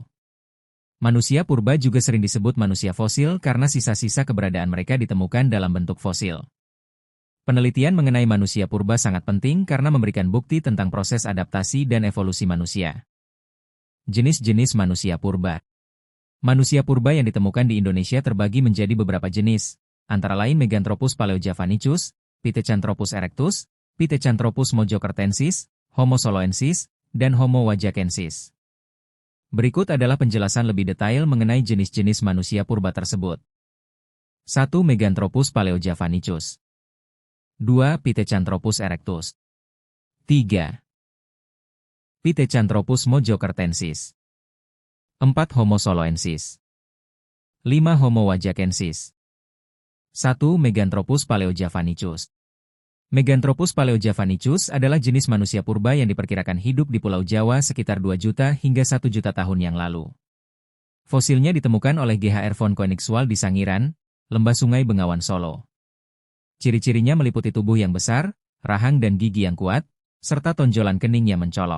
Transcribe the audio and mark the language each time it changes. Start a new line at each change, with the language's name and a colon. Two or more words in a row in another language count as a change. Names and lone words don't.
Indonesian: Manusia purba juga sering disebut manusia fosil karena sisa-sisa keberadaan mereka ditemukan dalam bentuk fosil. Penelitian mengenai manusia purba sangat penting karena memberikan bukti tentang proses adaptasi dan evolusi manusia. Jenis-jenis manusia purba. Manusia purba yang ditemukan di Indonesia terbagi menjadi beberapa jenis, antara lain Meganthropus paleojavanicus, Pithecanthropus erectus, Pithecanthropus mojokertensis, Homo soloensis, dan Homo wajakensis. Berikut adalah penjelasan lebih detail mengenai jenis-jenis manusia purba tersebut. 1. Meganthropus paleojavanicus. 2. Pithecanthropus erectus. 3. Pithecanthropus mojokertensis. 4. Homo soloensis. 5. Homo wajakensis. 1. Meganthropus paleojavanicus. Meganthropus paleojavanicus adalah jenis manusia purba yang diperkirakan hidup di Pulau Jawa sekitar 2 juta hingga 1 juta tahun yang lalu. Fosilnya ditemukan oleh Ghr von Koenigswald di Sangiran, Lembah Sungai Bengawan Solo. Ciri-cirinya meliputi tubuh yang besar, rahang dan gigi yang kuat, serta tonjolan kening yang mencolok.